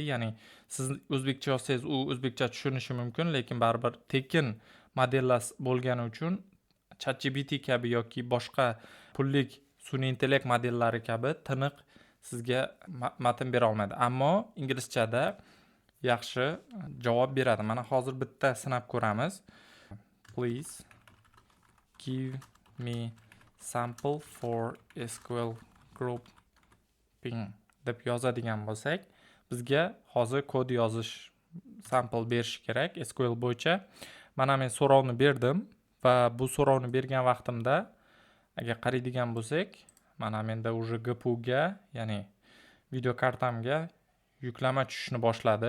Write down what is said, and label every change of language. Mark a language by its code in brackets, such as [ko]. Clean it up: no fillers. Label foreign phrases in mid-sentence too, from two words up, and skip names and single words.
[uz] Ya'ni siz o'zbekcha yozsangiz, u o'zbekcha tushunishi mumkin, lekin baribir tekin modellar bo'lgani uchun ChatGPT kabi yoki boshqa pullik sun'iy intellekt modellari kabi tiniq sizga matn bera olmaydi. Ammo inglizchada yaxshi javob beradi. Mana hozir bitta sinab ko'ramiz. [en] Please give me sample for SQL grouping [uz] deb yozadigan bo'lsak, bizga hozir kod yozish sample berish kerak SQL bo'yicha. Mana men so'rovni berdim va bu so'rovni bergan vaqtimda agar qaraydigan bo'lsak, mana menda уже GPU ga, ya'ni video kartamga yuklama tushishni boshladi.